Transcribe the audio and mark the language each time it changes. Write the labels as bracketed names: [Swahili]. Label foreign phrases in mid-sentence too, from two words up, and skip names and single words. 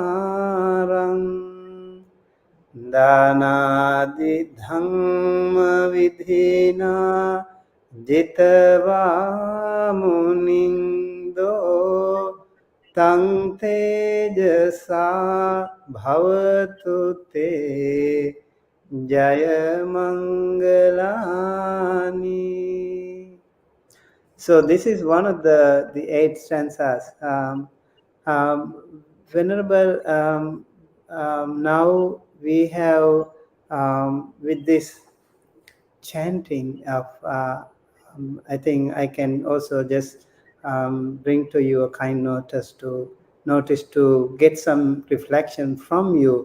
[Pali] marang danadi dhamma vidhina jitva munindo tang tejasa bhavatu te Jayamangalani. [English] So this is one of the 8 stanzas. Venerable, now we have with this chanting of I think I can also just bring to you a kind notice to get some reflection from you.